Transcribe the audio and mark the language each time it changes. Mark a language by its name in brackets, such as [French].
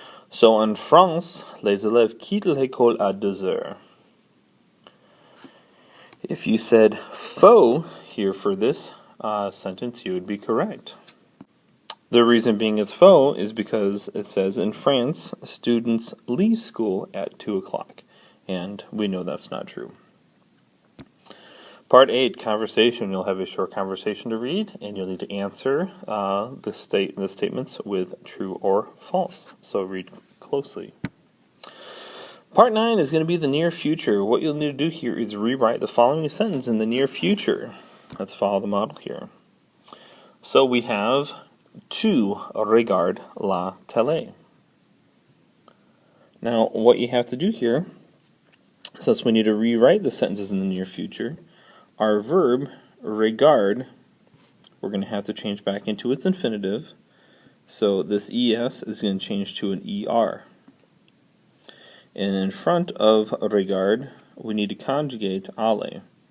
[French] So en France, les élèves quittent l'école à 2 heures. [English] If you said faux here for this sentence, you would be correct. The reason being it's faux is because it says in France, students leave school at 2 o'clock. And we know that's not true. Part 8, conversation. You'll have a short conversation to read, and you'll need to answer the statements with true or false. So read closely. Part 9 is going to be the near future. What you'll need to do here is rewrite the following sentence in the near future. Let's follow the model here. So we have [French] tu regardes la télé. [English] Now, what you have to do here, since we need to rewrite the sentences in the near future, our verb, regard, we're going to have to change back into its infinitive. So this es is going to change to an er. And in front of regard, we need to conjugate ale.